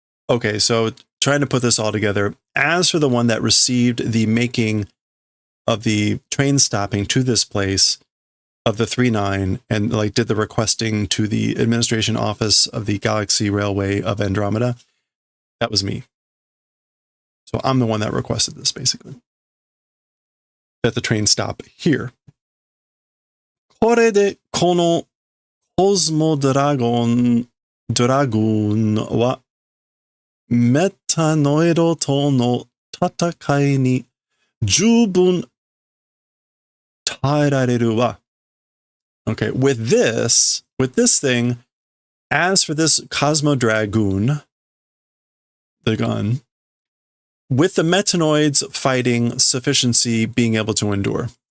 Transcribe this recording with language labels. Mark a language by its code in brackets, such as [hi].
[en] Okay, so trying to put this all together. As for the one that received the making of the train stopping to this place of the 39 and like did the requesting to the administration office of the Galaxy Railway of Andromeda, that was me. So I'm the one that requested this, basically. That the train stop here. [ja] これでこのコスモドラゴンはメタノイドとの戦いに十分耐えられるわ。 [en] Okay, with this thing, as for this Cosmo Dragoon, the gun, with the metanoids fighting sufficiency being able to endure.